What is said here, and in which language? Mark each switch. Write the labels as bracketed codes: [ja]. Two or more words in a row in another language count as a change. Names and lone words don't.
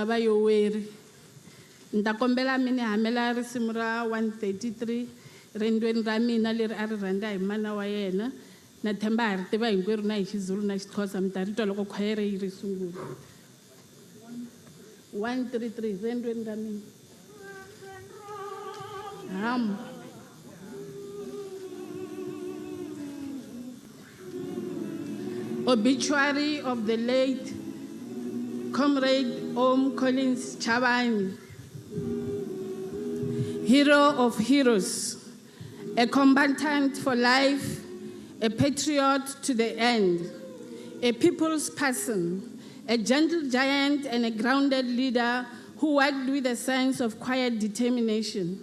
[ts] vayoweri ni ta kombela mi ni hamela risimu ra 133 rendweni ra mina leri a ri rhandza hi mana wa yena na themba ha ri tiva hinkwerhu na hi Xizulu na Xixhosa mi ta ri twa loko khwayere yi ri sungula [en] 133 [ts] rendweni ra mina [en] Obituary of the late Comrade Ohm Collins Chabane, hero of heroes, a combatant for life, a patriot to the end, a people's person, a gentle giant and a grounded leader who worked with a sense of quiet determination.